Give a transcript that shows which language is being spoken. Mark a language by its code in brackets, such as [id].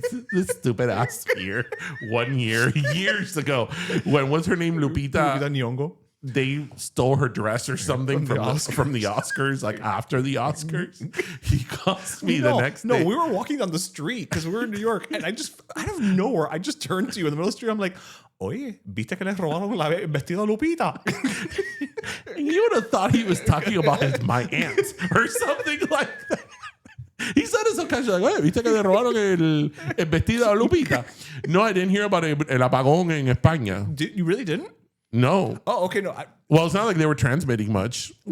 [en] this stupid ass fear 1 year, years ago. When was her name? Lupita Nyong'o. they stole her dress or something from the Oscars, like after the Oscars. He calls me the next day. No, we were walking down the street because we were in New York, and out of nowhere, I just turned to you in the middle of the street. I'm like, [es] oye, ¿viste que le robaron el vestido a Lupita? [en] You would have thought he was talking about my aunt or something like that. He said it so casually, like, [es] oye, ¿viste que le robaron el vestido a Lupita? [en] No, I didn't hear about [es] el apagón en España. [en] You really didn't? No. Oh, okay, no. Well, it's not like they were transmitting much.